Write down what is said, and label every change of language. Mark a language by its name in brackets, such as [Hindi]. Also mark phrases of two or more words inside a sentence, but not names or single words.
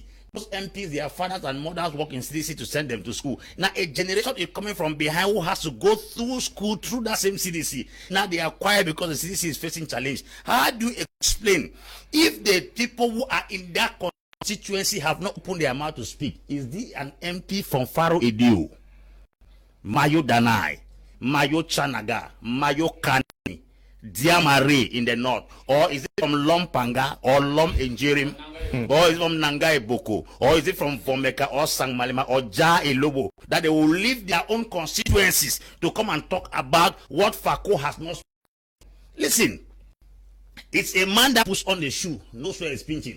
[English] Those MPs, their fathers and mothers work in CDC to send them to school. Now, a generation is coming from behind who has to go through school through that same CDC. Now, they are quiet because the CDC is facing challenge. How do you explain if the people who are in that constituency have not opened their mouth to speak? Is this an MP from Faro Edio, Mayo Danai, Mayo Chanaga, Mayo Kani, Diamare in the north, or is it from Lompanga or Lom Njerem, or is it from Nangai Boko, or is it from Vomeka or Sangmalima or Ja Elobo, that they will leave their own constituencies to come and talk about what FACO has not? Listen, it's a man that puts on the shoe, knows where it's pinching.